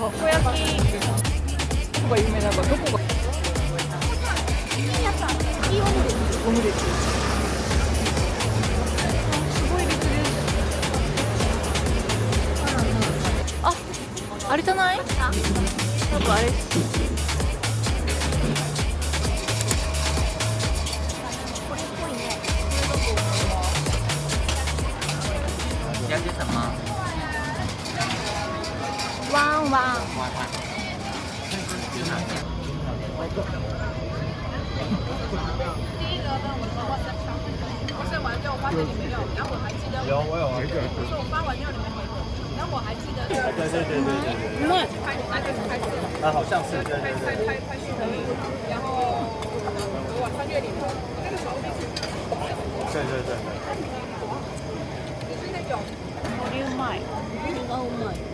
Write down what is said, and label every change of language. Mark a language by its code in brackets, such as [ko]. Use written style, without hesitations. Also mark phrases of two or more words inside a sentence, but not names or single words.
[ja] たこ焼きが有名だからどこが？オムレツ。すごい列です。あ、あれじゃない？多分あれ。 [zh] 要是什么？ [ja] ワンワン。 [zh] 有，我有啊。对对对对对。 [ja] うまい。 [zh] 啊，好像是，对对对。对对对对。 [ja] これうまい。これがうまい。